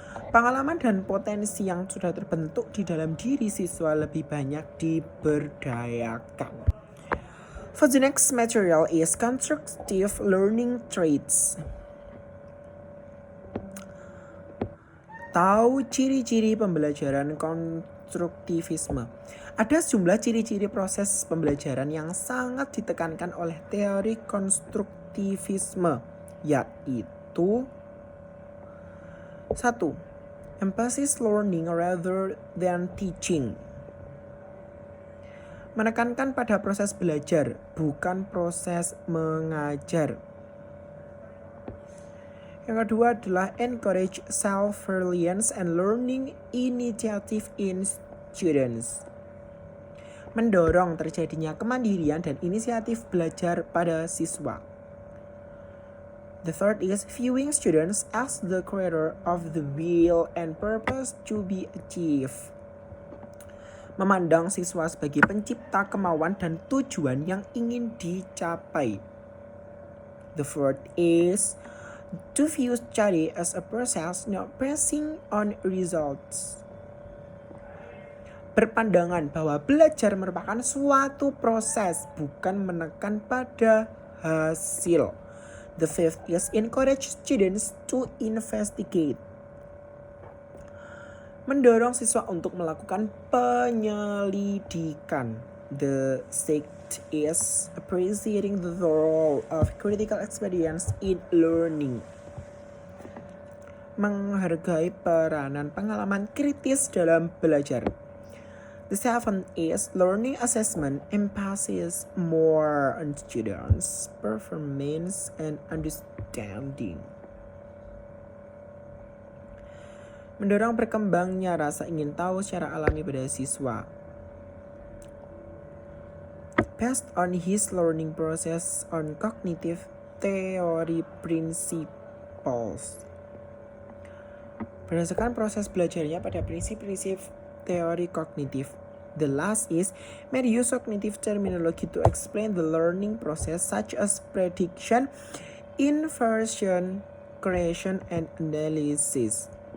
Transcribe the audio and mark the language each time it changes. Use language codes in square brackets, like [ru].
[id] Pengalaman dan potensi yang sudah terbentuk di dalam diri siswa lebih banyak diberdayakan. [en] For the next material is constructive learning traits. [id] Tahu ciri-ciri pembelajaran konstruktivisme. Ada sejumlah ciri-ciri proses pembelajaran yang sangat ditekankan oleh teori konstruktivisme, yaitu 1. [en] Emphasis learning rather than teaching. [id] Menekankan pada proses belajar, bukan proses mengajar. Yang kedua adalah [en] encourage self-reliance and learning initiative in students. [id] Mendorong terjadinya kemandirian dan inisiatif belajar pada siswa. [en] The third is viewing students as the creator of the will and purpose to be achieved. [id] Memandang siswa sebagai pencipta kemauan dan tujuan yang ingin dicapai. [en] The fourth is to view study as a process, not pressing on results. [id] Berpandangan bahwa belajar merupakan suatu proses, bukan menekan pada hasil. [en] The fifth is encourage students to investigate. [id] Mendorong siswa untuk melakukan penyelidikan. [en] The sixth is appreciating the role of critical experience in learning. [id] Menghargai peranan pengalaman kritis dalam belajar. [en] The seventh is learning assessment emphasis more on students' performance and understanding. [id] Mendorong berkembangnya rasa ingin tahu secara alami pada siswa. [en] Based on his learning process on cognitive theory principles. [id] Berdasarkan proses belajarnya pada prinsip-prinsip teori kognitif. [en] The last is made use of cognitive terminology to explain the learning process such as prediction, inversion, creation, and analysis.